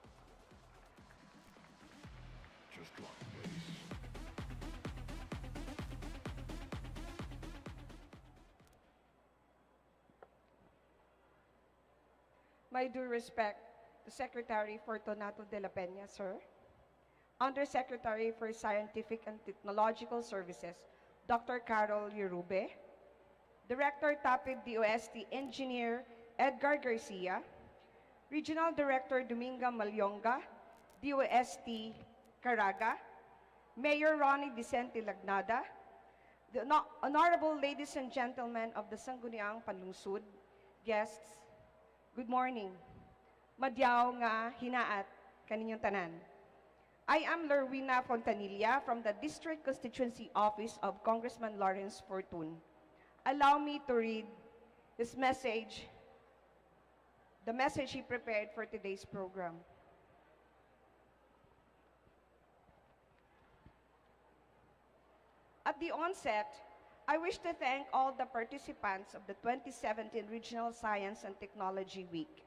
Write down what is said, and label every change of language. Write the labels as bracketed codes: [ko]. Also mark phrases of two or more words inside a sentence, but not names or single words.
[en] My due respect to Secretary Fortunato de la Peña, sir. Undersecretary for Scientific and Technological Services, Dr. Carol Yerube. Director Tapid DOST Engineer Edgar Garcia. Regional Director Dominga Malyonga, DOST Caraga. Mayor Ronnie Vicente Lagnada. The Honorable Ladies and Gentlemen of the Sangguniang Panlungsod, guests, good morning. [sgd] Madyaw nga hinaat kaninyong tanan. [en] I am Lorena Fontanilla from the District Constituency Office of Congressman Lawrence Fortun. Allow me to read his message, the message he prepared for today's program. At the onset, I wish to thank all the participants of the 2017 Regional Science and Technology Week.